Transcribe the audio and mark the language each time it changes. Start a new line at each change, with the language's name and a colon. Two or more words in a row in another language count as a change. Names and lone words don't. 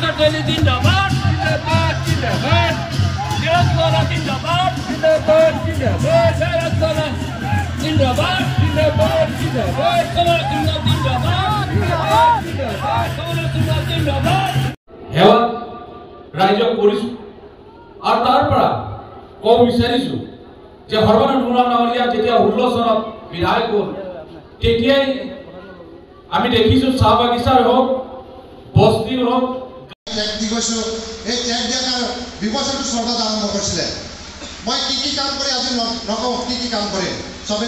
Hindi: जिंदाबाद जिंदाबाद जिंदाबाद तेलंगाना जिंदाबाद जिंदाबाद जिंदाबाद तेलंगाना जिंदाबाद जिंदाबाद जिंदाबाद तेलंगाना जिंदाबाद जिंदाबाद जिंदाबाद तेलंगाना जिंदाबाद हेवा राज्य
Assamese: কৰিছো আৰু তাৰ পৰা কব বিচাৰিছো যে সৰ্বানন্দ সোণোৱাল ডাঙৰীয়া যেতিয়া 16 চনত বিধায়ক হ'ল তেতিয়াই আমি দেখিছো চাহ বাগিচাৰ হোক বস্তিৰ হোক ট্যাগ কৈছো এই ট্যাগ দিয়াৰ ব্যৱস্থাটো চৰকাৰে আৰম্ভ কৰিছিলে মই কি কাম কৰি আজি নকওঁ কি কাম কৰে সবে